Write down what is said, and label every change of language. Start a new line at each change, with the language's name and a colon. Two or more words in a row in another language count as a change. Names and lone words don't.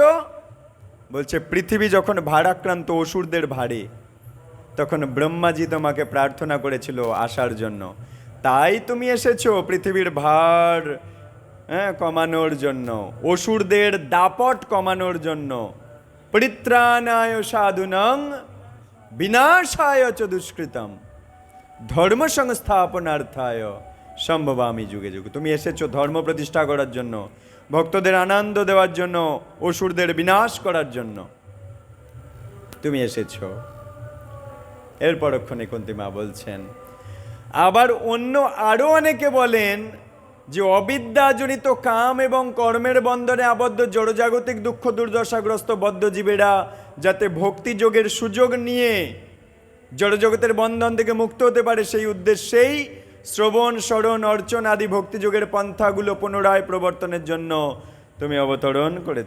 Bangla: বলছে পৃথিবী যখন ভারাক্রান্ত অসুরদের ভারে, তখন ব্রহ্মাজি তোমাকে প্রার্থনা করেছিল আসার জন্য, তাই তুমি এসেছো পৃথিবীর ভার কমানোর জন্য, অসুরদের দাপট কমানোর জন্য।
Sanskrit: परित्राणाय साधुनां विनाशाय च दुष्कृतम धर्म संस्थापनार्थाय सम्भवामि युगे युगे।
Bangla: তুমি এসেছো ধর্ম প্রতিষ্ঠা করার জন্য, ভক্তদের আনন্দ দেওয়ার জন্য, অসুরদের বিনাশ করার জন্য তুমি এসেছো। এর পরক্ষণে কুন্তিমা বলছেন আবার অন্য আরো অনেকে বলেন যে অবিদ্যাজনিত কাম এবং কর্মের বন্ধনে আবদ্ধ জড়জাগতিক দুঃখ দুর্দশাগ্রস্ত বদ্ধজীবেরা যাতে ভক্তিযোগের সুযোগ নিয়ে জড়জগতের বন্ধন থেকে মুক্ত হতে পারে, সেই উদ্দেশ্যেই শ্রবণ শরণ অর্চন আদি ভক্তিযোগের পন্থাগুলো পুনরায় প্রবর্তনের জন্য তুমি অবতরণ করেছ।